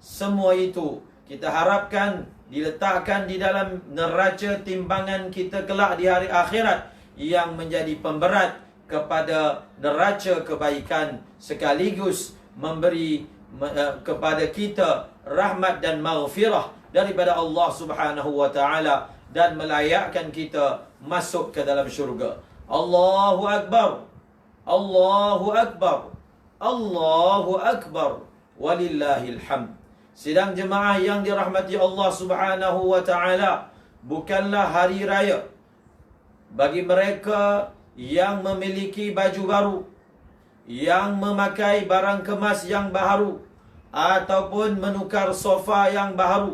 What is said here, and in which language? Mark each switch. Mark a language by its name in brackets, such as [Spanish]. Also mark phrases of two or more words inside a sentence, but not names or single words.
[Malay] Semua itu kita harapkan diletakkan di dalam neraca timbangan kita kelak di hari akhirat, yang menjadi pemberat kepada neraca kebaikan, sekaligus memberi kepada kita rahmat dan maghfirah daripada Allah [Arabic] سبحانه وتعالى, [Malay] dan melayakkan kita masuk ke dalam syurga. [Arabic] الله أكبر. الله أكبر. الله أكبر. ولله الحمد. [Malay] Sidang jemaah yang dirahmati Allah [Arabic] سبحانه وتعالى, [Malay] bukanlah hari raya bagi mereka yang memiliki baju baru, yang memakai barang kemas yang baru, ataupun menukar sofa yang baru.